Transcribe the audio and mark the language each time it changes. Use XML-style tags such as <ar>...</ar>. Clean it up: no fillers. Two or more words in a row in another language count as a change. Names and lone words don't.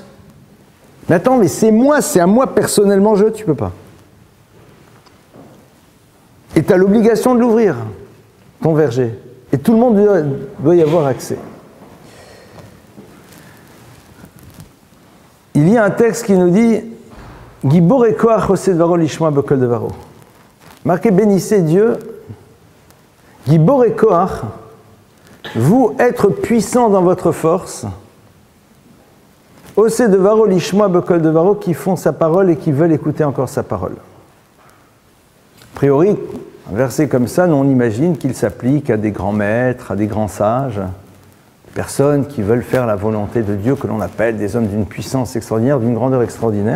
<fr>Mais attends, mais c'est à moi personnellement, tu peux pas. Et tu as l'obligation de l'ouvrir, ton verger. Et tout le monde doit y avoir accès. Il y a un texte qui nous dit</fr> <he>גיבור את כוח עושה דברו לשמוע בקול דברו.</he> <fr>Marquez, bénissez Dieu.</fr> <he>גיבור את כוח,</he> <fr>vous être puissants dans votre force.</fr> <he>עושה דברו לשמוע בקול דברו,</he> <fr>qui font sa parole et qui veulent écouter encore sa parole. A priori, un verset comme ça, on imagine qu'il s'applique à des grands maîtres, à des grands sages, des personnes qui veulent faire la volonté de Dieu, que l'on appelle des hommes d'une puissance extraordinaire, d'une grandeur extraordinaire.</fr>